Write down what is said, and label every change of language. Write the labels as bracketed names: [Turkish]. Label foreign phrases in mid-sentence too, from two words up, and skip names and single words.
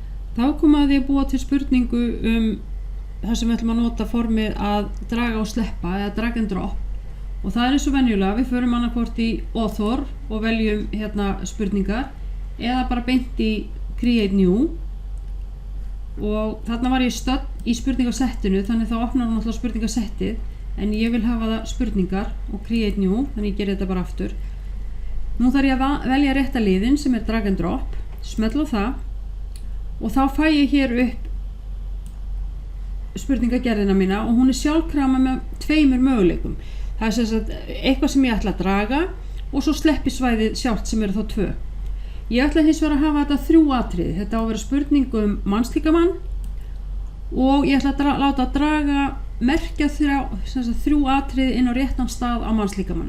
[Icelandic] Þá kom að ég búa til spurningu það sem við ætlum að nota formið að draga og sleppa eða [English] drag and drop, [Icelandic] og það eins og venjulega, við förum annarkvort í author og veljum hérna spurningar eða bara beint í [English] create new, [Icelandic] og þarna var ég stödd í spurningasettinu, þannig þá opnar hún alltaf spurningasettið, en ég vil hafa það spurningar og [English] create new, [Icelandic] þannig ég ger þetta bara aftur. Nú þarf ég að velja rétta liðin sem er [English] drag and drop, [Icelandic] smella á það og þá fæ ég hér upp spurningagerðina mína og hún er sjálfkrafa með tveimur möguleikum. Það er sem sagt eitthvað sem ég ætla að draga og svo sleppisvæðið sjálft sem eru þá 2. Ég ætla hins vegar að hafa þetta 3 atriði. Þetta á að vera spurning mannslíkamann og ég ætla að láta að draga merkja 3 atriði inn á réttan stað á mannslíkamannum.